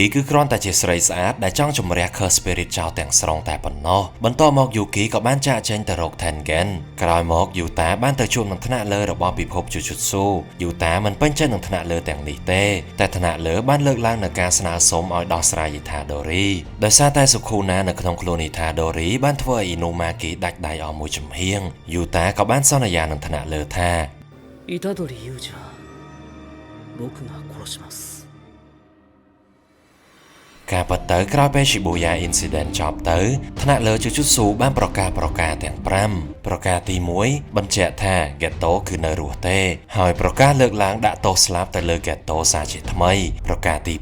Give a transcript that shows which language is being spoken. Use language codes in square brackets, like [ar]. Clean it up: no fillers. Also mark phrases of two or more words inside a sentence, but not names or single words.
[km] គឺគ្រាន់តែជាស្រីស្អាតដែលចង់ជំរះ [en] Curse Spirit [km] ចោលទាំងស្រុងតែប៉ុណ្ណោះបន្ទាប់មកយូគីក៏បានចាកចេញទៅរក Tengen ក្រោយមកយូតាបានទៅជួបនឹងថ្នាក់លើរបស់ពិភព Jujutsu យូតាមិនពេញចិត្តនឹងថ្នាក់លើទាំងនេះតែថ្នាក់លើបានលើកឡើងនូវការស្នើសុំឲ្យដោះស្រាយ Itadori ដោយសារតែសុខូណានៅក្នុងខ្លួន Itadori បានធ្វើឲ្យ Inumaki ដាច់ដៃអស់មួយចំហៀងយូតាក៏បានសន្យានឹងថ្នាក់លើថា [ja] Itadori勇者僕が殺します [km] ការប៉ັດទៅក្រោយពេល Shibuya Incident ចប់ទៅថ្នាក់លើ Jujutsu បានប្រកាសទាំង5ប្រការទី1បញ្ជាក់ថា Geto គឺនៅរស់ទេហើយប្រការលើកឡើងដាក់ទោសស្លាប់ទៅលើ Geto សារជាថ្មីប្រការទី